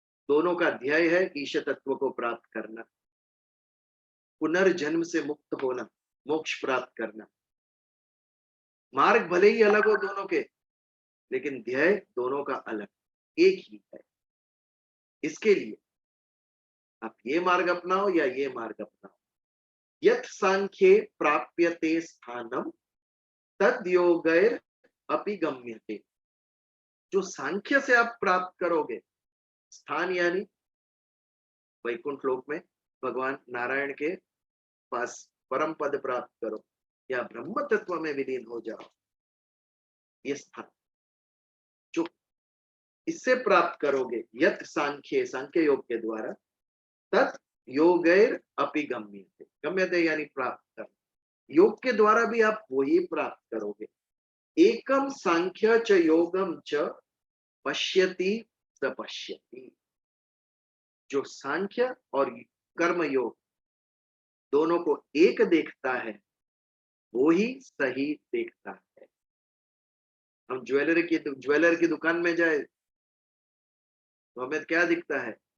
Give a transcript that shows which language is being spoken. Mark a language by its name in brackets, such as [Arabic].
[Hindi] दोनों का ध्येय है ईश तत्व को प्राप्त करना, पुनर्जन्म से मुक्त होना, मोक्ष प्राप्त करना। मार्ग भले ही अलग हो दोनों के, लेकिन ध्येय दोनों का अलग। एक ही है। इसके लिए आप ये मार्ग अपनाओ या ये मार्ग अपनाओ। [Sanskrit] यत् सांख्ये प्राप्यते स्थानम तद योगैर अपि गम्यते। [Hindi] जो सांख्य से आप प्राप्त करोगे स्थान, यानी वैकुंठ लोक में भगवान नारायण के पास परम पद प्राप्त करो या ब्रह्म तत्व में विलीन हो जाओ, ये स्थान जो इससे प्राप्त करोगे, [Sanskrit] यत सांख्य, [Hindi] सांख्य योग के द्वारा, [Sanskrit] तत् योगैर अपि गम्यते। [Hindi] गम्यते यानी प्राप्त कर, योग के द्वारा भी आप वही प्राप्त करोगे। [Sanskrit] एकम सांख्य च योगम च पश्यति स पश्यति। [Hindi] जो सांख्य और कर्म योग दोनों को एक देखता है वो ही सही देखता है। हम ज्वेलर की दुकान में जाए तो हमें क्या दिखता है?